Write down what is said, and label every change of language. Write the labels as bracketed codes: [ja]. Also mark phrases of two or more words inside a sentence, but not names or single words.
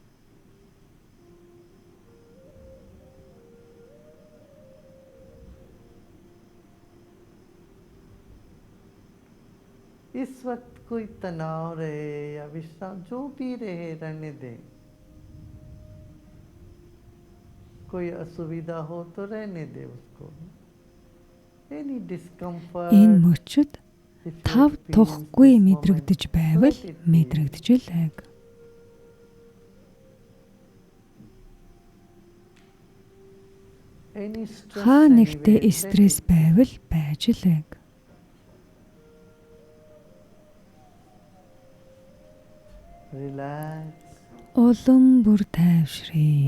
[hi] इस वक्त कोई तनाव रहे या विश्राम जो भी रहे रहने दें। कोई असुविधा हो तो रहने दे उसको। [en] Any discomfort, [mn] Энэ мөчид [en] if you [mn] тав [en] experience [mn] тухгүй [en] this [mn] мэдрэгдэж [en] moment, [mn] байвал [en] let it be. [mn] мэдрэгдэж лайг. [en] Any stress [mn] Хаа [en] anywhere, [mn] нэгтээ [en] let [mn] стресс [en] it be. [mn] байвал байж лайг. [en] Relax [mn] Улам бүр тайвшрий.